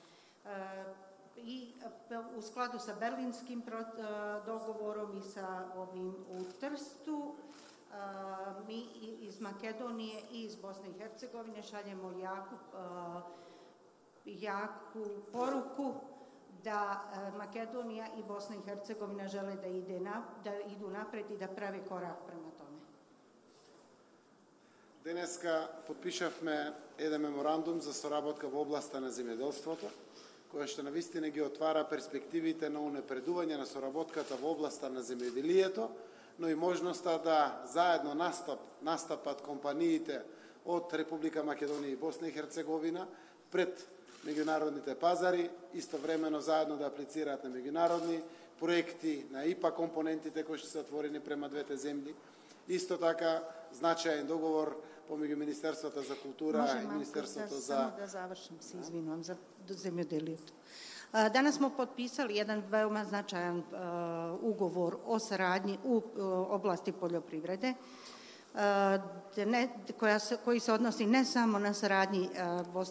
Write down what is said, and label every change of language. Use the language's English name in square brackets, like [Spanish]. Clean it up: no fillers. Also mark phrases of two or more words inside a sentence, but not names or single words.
[Serbian] I u skladu sa Berlinskim dogovorom i sa ovim u Trstu, mi iz Makedonije i iz Bosne i Hercegovine šaljemo jaku poruku da Makedonija i Bosna i Hercegovina žele da idu napred i da prave korak prema tome. [Macedonian] Денеска подпишавме еден меморандум за соработка во областа на земјоделството, која што навистина ги отвара перспективите на унапредување на соработката во областа на земјоделието, но и можноста да заедно настапат компаниите од Република Македонија и Босна и Херцеговина пред меѓународните пазари, истовремено заедно да аплицираат на меѓународни проекти, на ИПА компонентите кои што се отворени према двете земји. Исто така значаен договор помеѓу Министерството за култура и Министерството за... [Bosnian] Samo da završim, se izvinujem za zemljodelijetu. Danas smo potpisali jedan veoma značajan ugovor o saradnji u oblasti poljoprivrede, koji se odnosi ne samo na saradnji Bosne